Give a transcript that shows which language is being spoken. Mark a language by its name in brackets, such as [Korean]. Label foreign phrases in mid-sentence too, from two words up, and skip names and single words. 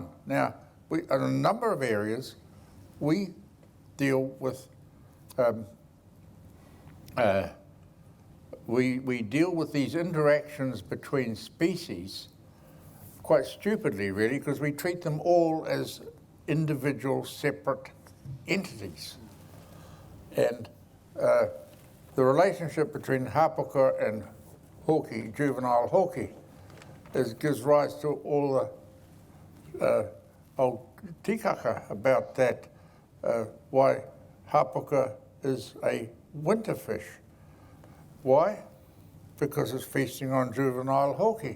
[English] Now, in a number of areas, we deal with we deal with these interactions between species quite stupidly, really, because we treat them all as individual, separate entities. And the relationship between hapuka and hoki, juvenile hoki, gives rise to all the old tikaka about that, why hapuka is a winter fish. Why? Because it's feasting on juvenile hoki.